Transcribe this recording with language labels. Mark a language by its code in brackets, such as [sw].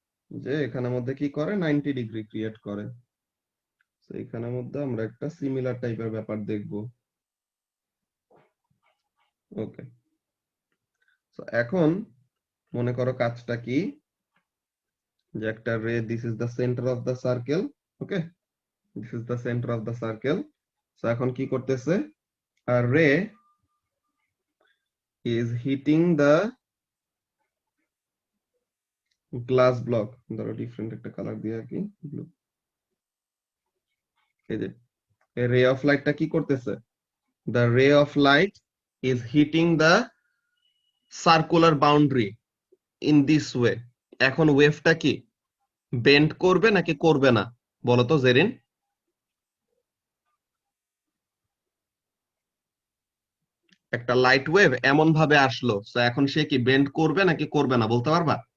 [bn] যে এখানের মধ্যে কি করে 90 ডিগ্রি ক্রিয়েট করে। তো এখানের মধ্যে আমরা একটা সিমিলার টাইপের ব্যাপার দেখব। ওকে, সো এখন মনে করো কাজটা কি, যে একটা রে, [en] This is the centre of the circle. Okay, this is the centre of the circle. [bn] So এখন কি করতেছে, [en] a ray is hitting the glass block. [bn] ধরো ডিফারেন্ট একটা কালার দিয়ে কি ব্লু। এই যে রে অফ লাইটটা কি করতেছে, [en] the ray of light is hitting the circular boundary in this way. [bn] এখন ওয়েভটা কি বেন্ড করবে নাকি করবে না বলো তো জেরিন? একটা লাইট ওয়েভ এমন ভাবে আসলো, তো এখন সে কি বেন্ড করবে নাকি করবে না বলতে পারবা?